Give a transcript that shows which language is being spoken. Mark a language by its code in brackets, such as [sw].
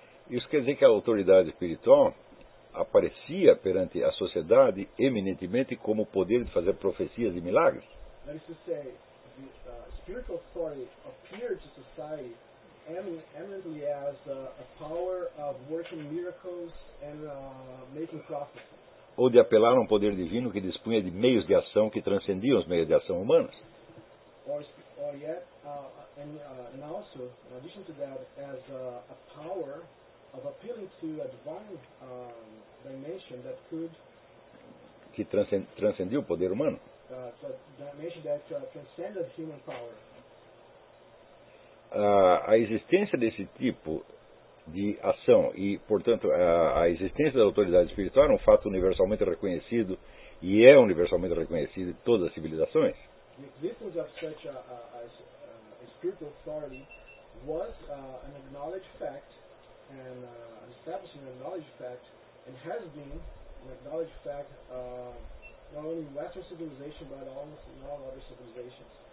[pt] Isso quer dizer que a autoridade espiritual aparecia perante a sociedade eminentemente como o poder de fazer profecias e milagres. [en] That is to say, the spiritual authority appeared to society eminently as a power of working miracles and making prophecies. [pt] Ou de apelar a um poder divino que dispunha de meios de ação que transcendiam os meios de ação humanos. [en] A power of appealing to a divine dimension that could [pt] que transcendia o poder humano. [en] Transcended human power. [pt] A existência desse tipo de ação e, portanto, a existência da autoridade espiritual é um fato universalmente reconhecido e é universalmente reconhecido em todas as civilizações. [en] The existence of such a spiritual authority was an acknowledged fact and establishing an acknowledged fact and has been an acknowledged fact not only in Western civilization but almost in all other civilizations.